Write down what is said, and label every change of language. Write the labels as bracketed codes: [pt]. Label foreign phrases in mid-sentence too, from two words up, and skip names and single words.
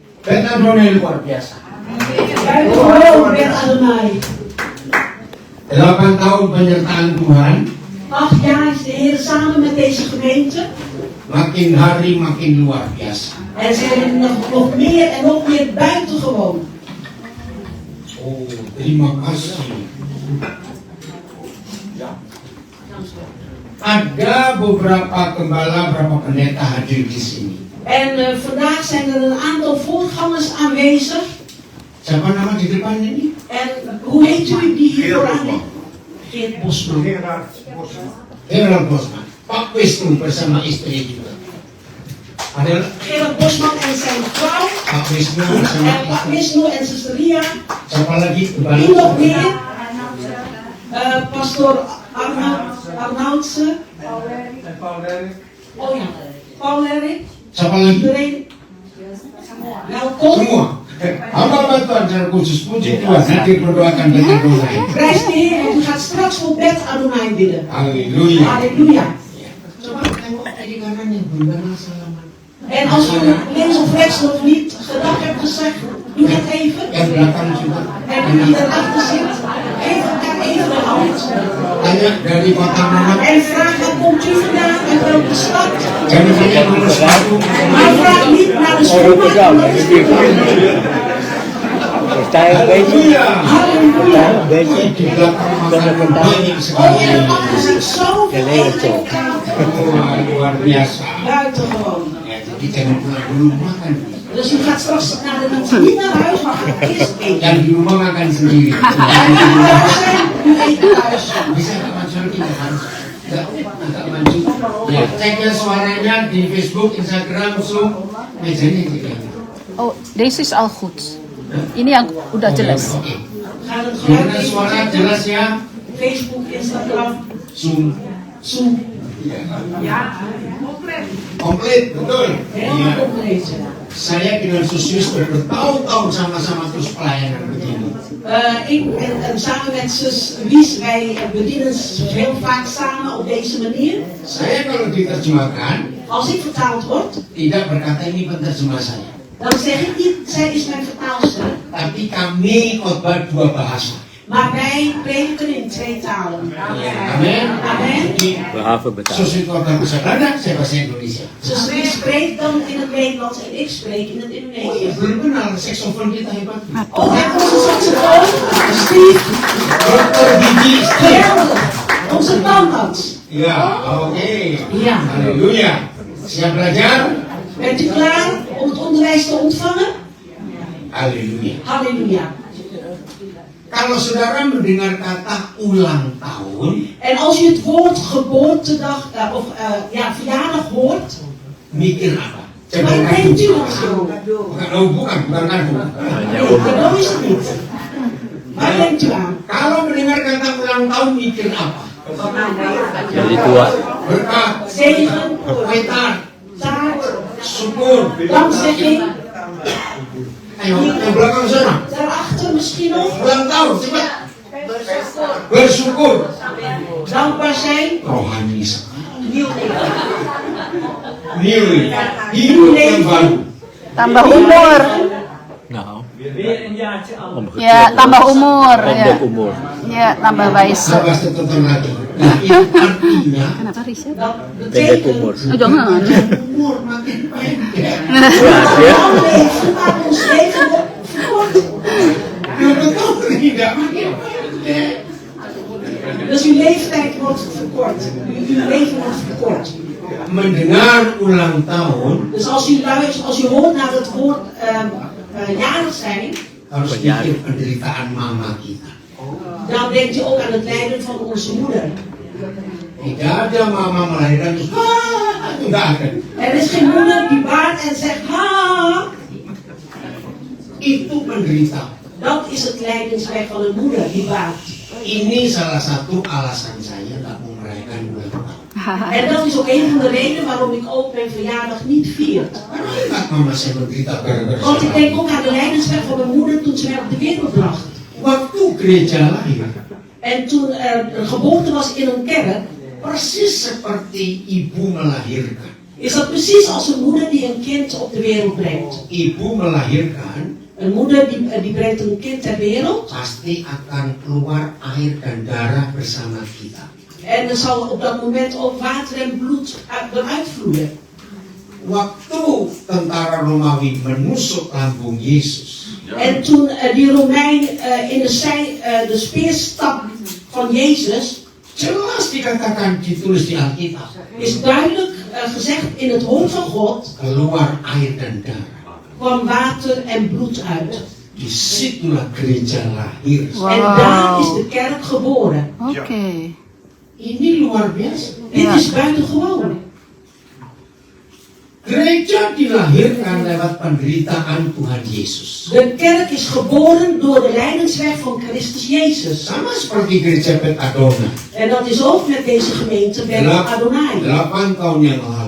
[id] Bet Adonai luar biasa. 8 tahun penyertaan Tuhan. [nl] 8 jaar is de Heer samen met deze gemeente. [id] Makin hari makin luar biasa. [nl] En ze hebben nog meer en nog meer buitengewoon. [id] Oh, terima kasih. Ada beberapa gembala, beberapa pendeta hadir di sini. [nl] En vandaag zijn er een aantal voorgangers aanwezig. [id] Siapa nama di depan ini? [nl] En hoe heet u die hier vooraan ligt? Geert Bosman. Gerald Bosman. [id] Pak Wisnu bersama istri juga. Ada [nl] Gerard Bosman en zijn vrouw. [id] Pak Wisnu bersama [nl] En Pak Wisnu en zuster Ria. [id] siapa lagi? [nl] Wie nog meer? Pastor Arnoudse. Oh ja, Paul Erik. [id] Siapa lagi? [nl] Iedereen. Welkom. [id] Semua. Hamba bantuan secara khusus puji Tuhan. Nanti berdoakan Bet Adonai. [nl] Prijs de Heer, want u gaat straks voor Bet Adonai bidden. [id] Haleluya. [nl] Halleluja. [id] Coba tengok tadi kanannya, bagaimana salaman. [nl] En als u links of rechts nog niet gedag hebt gezegd, doe het even. [id] Yang belakang juga. [nl] En u die erachter zit, geef elkaar even de hand. [id] Tanya dari kota mana? [nl] En vraag waar komt u vandaan, uit welke stad. [id] Jangan tanya nomor 1. [nl] Maar vraag niet naar de schoenmaker, omdat het Percaya een beetje. Halleluja. Een beetje. [id] Di belakang makanan banyak Oh, sekali. [nl] en erachter zit zoveel eten op tafel. [id] Wah, luar biasa. [nl] Buitengewoon. [id] Ya, jadi jangan pulang dulu makan. [nl] Dus u gaat straks naar de mensen niet naar huis, maar gaat eerst eten. [id] Yang di rumah makan sendiri. [nl] En die thuis zijn, u eet thuis. [id] Bisa nggak maju lagi nggak harus? Agak maju. Ya, cek ya suaranya di Facebook, Instagram, Zoom. Mejanya juga. [nl] Oh, deze is al goed. [id] Ini yang udah jelas. Oke. [nl] Gaat het [id] Gimana [nl] geluid [id] suara jelas ya? Facebook, Instagram, Zoom. Zoom. Komplit, betul. [nl] Helemaal [id] Iya. [nl] compleet. [id] Saya dengan Susius bertahun-tahun sama-sama terus pelayanan begini. [nl] Ik en samen met zus Wies, wij bedienen heel vaak samen op deze manier. [id] Saya kalau diterjemahkan [nl] Als ik vertaald word, [id] tidak berkata ini penterjemah saya, [nl] dan zeg ik niet, zij is mijn vertaalster. [id] tapi kami khotbah 2 bahasa. [nl] Maar wij prediken in 2 talen. [id] Amin. [nl] Amen. [id] Jadi [nl] Behalve betaald. [id] Susius khotbah bahasa Belanda, saya bahasa Indonesia. [nl] Zus Wies spreekt dan in het Nederlands en ik spreek in het Oh, Indonesisch. [id] belum kenal saxofoon kita hebat. [nl] Oh, en onze saxofoon, Steve, [id] Dokter Gigi Steve. [nl] geweldig. Onze tandarts. [id] Ya, oke. [nl] Ja. [id] Haleluya. Siap belajar? [nl] Bent u klaar om het onderwijs te ontvangen? [id] Haleluya. [nl] Halleluja. [id] Kalau saudara mendengar kata ulang tahun, [nl] En als je het woord geboortedag verjaardag hoort, [id] mikir apa? Coba [nl] wat [id] kado. [nl] denkt u dan aan? [id] Bukan kado. [nl] Nee, cadeau is het niet. Waar denkt u aan? [id] Kalau mendengar kata ulang tahun, mikir apa? Jadi tua. Berkat, [nl] Zegen, [id] kaitan, [nl] taart, [id] syukur. [nl] dankzegging. [id] Ayo, yang belakang sana. [nl] Daarachter misschien nog [id] Ulang tahun, cepat. Bersyukur. [nl] dankbaar zijn. [id] Rohani sekali. [nl] Nieuw leven. [en] New, [id] hidup yang baru. Tambah umur. [nl] Nou, [id] Ya, tambah umur. Ya, pendek umur. ya tambah wijze. Sabar tertentu lagi. Nah, itu artinya Kenapa Risa? [nl] Dat [id] Pendek [nl] betekent [id] umur. Oh, jangan. umur makin pendek. [nl] lang leven, maar ons leven wordt verkort. [id] Ya betul tidak makin pendek. [nl] Dus uw leeftijd wordt verkort. Uw leven wordt verkort. [id] Mendengar ulang tahun [nl] Dus als u luistert, als u hoort naar het woord jarig zijn, [id] harus Penjaring. pikir penderitaan mama kita. [nl] dan denkt u ook aan het lijden van onze moeder. [id] Tidak ada mama melahirkan terus itu nggak ada. [nl] Er is geen moeder die baart en zegt ha. [id] Itu menderita. [nl] Dat is het lijdensweg van een moeder die baart. [id] Ini salah satu alasan saya nggak mau merayakan ulang tahun. [nl] En dat is ook een van de redenen waarom ik ook mijn verjaardag niet vier. [id] Karena ingat mama saya menderita gara-gara [nl] Want ik [id] saya. [nl] denk ook aan de lijdensweg van mijn moeder toen ze mij op de wereld bracht. [id] Waktu gereja lahir, [nl] En toen er een geboorte was in een kerk, [id] persis seperti ibu melahirkan. [nl] is dat precies als een moeder die een kind op de wereld brengt. [id] Ibu melahirkan, [nl] Een moeder die brengt een kind ter wereld. [id] pasti akan keluar air dan darah bersama kita. [nl] En er zal op dat moment ook water en bloed eruit vloeien. [id] Waktu tentara Romawi menusuk lambung Yesus, [nl] En toen die Romein in de speerstak van Jezus, [id] jelas dikatakan ditulis di Alkitab, [nl] is duidelijk gezegd in het woord van God, [id] keluar air dan darah. [nl] kwam water en bloed uit. [id] Disitulah gereja lahir. Wow. [nl] En daar is de kerk geboren. Oké. [id] Ini luar biasa. [nl] Dit is buitengewoon. [id] Gereja dilahirkan lewat penderitaan Tuhan Yesus. [nl] De kerk is geboren door de lijdensweg van Christus Jezus. [id] Sama seperti gereja Bet Adonai. [nl] En dat is ook met deze gemeente Bet Adonai. [id] 8 tahun yang lalu.